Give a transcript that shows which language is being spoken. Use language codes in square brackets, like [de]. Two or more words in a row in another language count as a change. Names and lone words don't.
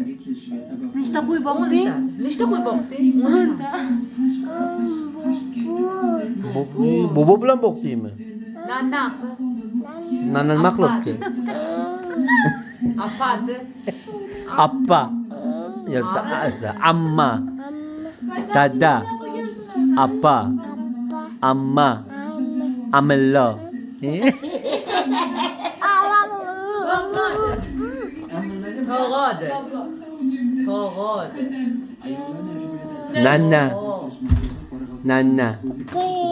[uz] Nechta qo'y boqding? Nechta qo'y boqding? 10 ta. Bobo bilan boqdingmi? Nana. Nana nima qilibdi? Apadi. Appa. Yo'qsa amma. Dada. Appa. Amma. Amilla. Tog'odi. Tog'odi. Nana. Nana.